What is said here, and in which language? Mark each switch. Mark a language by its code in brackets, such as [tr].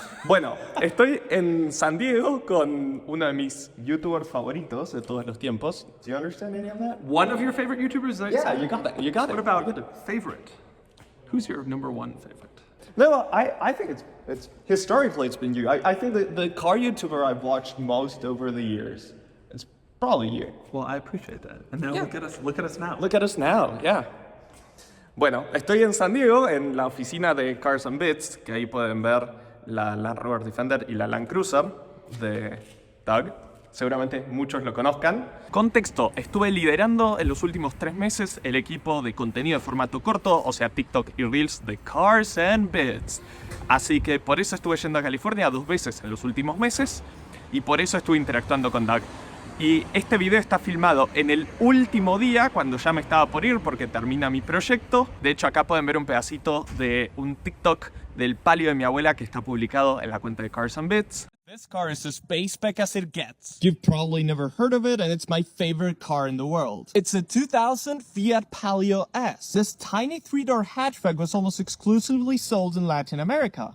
[es] Bueno, estoy en San Diego con uno de mis YouTubers favoritos de todos los tiempos. [en] Do you understand any of that? One of your favorite YouTubers? Yeah, you got it. You got it. What about favorite? Who's your number one favorite? No, I think it's historically it's been you. I think that the car YouTuber I've watched most over the years, it's probably you. Well, I appreciate that. And now Yeah. look at us now. Look at us now, yeah. [es] Bueno, estoy en San Diego, en la oficina de Cars and Bits, que ahí pueden ver la Land Rover Defender y la Land Cruiser de Doug. Seguramente muchos lo conozcan. Contexto, estuve liderando en los últimos 3 meses el equipo de contenido de formato corto, o sea, TikTok y Reels de Cars and Bits. Así que por eso estuve yendo a California 2 veces en los últimos meses y por eso estuve interactuando con Doug. Y este video está filmado en el último día, cuando ya me estaba por ir porque termina mi proyecto. De hecho, acá pueden ver un pedacito de un TikTok del palio de mi abuela que está publicado en la cuenta de Cars and Bits. [en] This car is as space spec as it gets. You've probably never heard of it, and it's my favorite car in the world. It's a 2000 Fiat Palio S. This tiny 3-door hatchback was almost exclusively sold in Latin America.